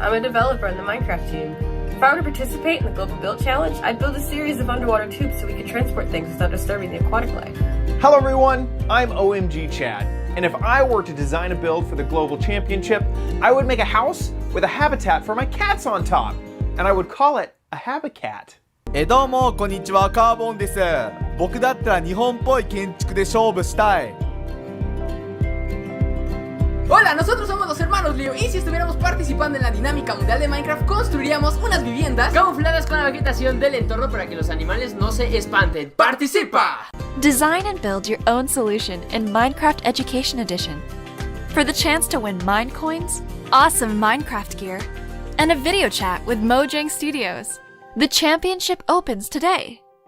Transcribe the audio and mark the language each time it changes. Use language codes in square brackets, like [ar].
[en] I'm a developer in the Minecraft team. If I were to participate in the Global Build Challenge, I'd build a series of underwater tubes so we could transport things without disturbing the aquatic life. Hello everyone, I'm OMG Chad, and if I were to design a build for the Global Championship, I would make a house with a habitat for my cats on top, and I would call it a habitat. [ja] どうもこんにちは、カーボンです。僕だったら日本っぽい建築で勝負したい。 [es] Hola, nosotros somos los hermanos Leo y si estuviéramos participando en la dinámica mundial de Minecraft construiríamos unas viviendas camufladas con la vegetación del entorno para que los animales no se espanten. ¡Participa! [en] Design and build your own solution in Minecraft Education Edition. For the chance to win Minecoins, awesome Minecraft gear, and a video chat with Mojang Studios. The championship opens today.